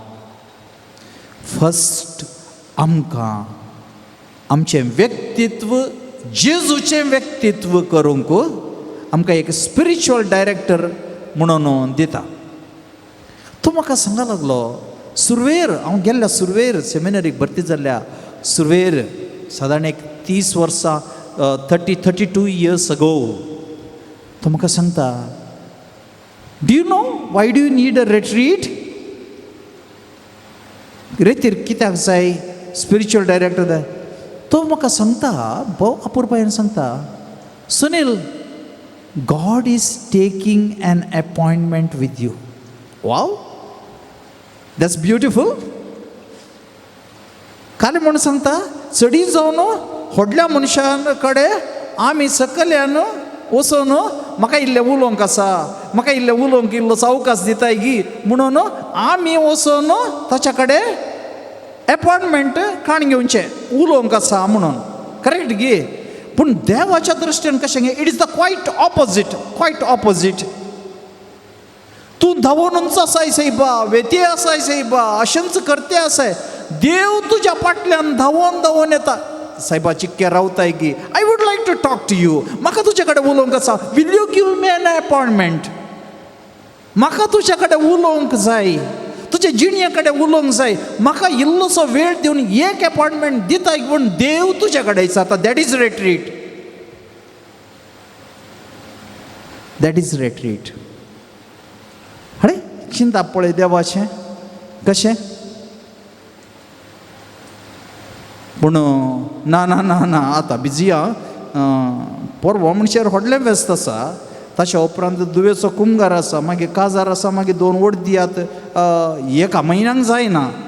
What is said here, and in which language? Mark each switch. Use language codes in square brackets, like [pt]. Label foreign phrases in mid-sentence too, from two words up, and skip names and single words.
[kok] फस्ट आमकां आमचें व्यक्तित्व जेजूचें व्यक्तित्व करूंक आमकां एक [en] spiritual director [kok] म्हणून दिता तो म्हाका सांगूंक लागलो सुरवेर हांव गेल्ल्या सुरवेर सेमिनरीक भरती जाल्ल्या सुरवेर सादारण एक 30 वर्सां [en] 32 years ago [kok] तो म्हाका सांगता [en] do you know why do you need a retreat [kok] रेतीर कित्याक जाय [en] spiritual director [kok] जाय तो म्हाका सांगता भोव अपुरबायेन सांगता सुनील [en] God is taking an appointment with you. Wow, that's beautiful. [kok] काले म्हणून सांगता चडी जावन व्हडल्या मनशां कडेन आमी सकल्यान वचून म्हाका इल्लें उलोवंक आसा म्हाका इल्लें उलोवंक इल्लो अवकाश दिताय गी म्हणून आमी वचून ताच्या कडेन अपॉइंटमेंट काण घेवचें उलोवंक आसा म्हणून करेक्ट गी पूण देवाच्या दृश्टीन कशें [en] it is the quite opposite [kok] तूं धांवूनच आसाय सैबा वेते आसाय सैबा अशेंच करते आसाय देव तुज्या फाटल्यान धांवून येता सायबा चिक्के रावताय गी [en] I would like to talk to you [kok] म्हाका तुजे कडेन उलोवंक आसा [en] will you give me an appointment [kok] म्हाका तुजे कडेन उलोवंक जाय तुजे जिणये कडेन उलोवंक जाय म्हाका इल्लोसो वेळ दिवन एक अपॉइंटमेंट दिताय पूण देव तुजे कडेन विचारता दॅट [en] is retreat [kok] अरे चिंता पळय देवाचें कशें पूण ना ना ना ना आतां बिजी परवो म्हणशेर व्हडलें व्यस्त आसा ताच्या उपरांत दुवेचो कुंभार आसा मागीर काजार आसा मागीर 2 वड दियात एका म्हयन्याक जायना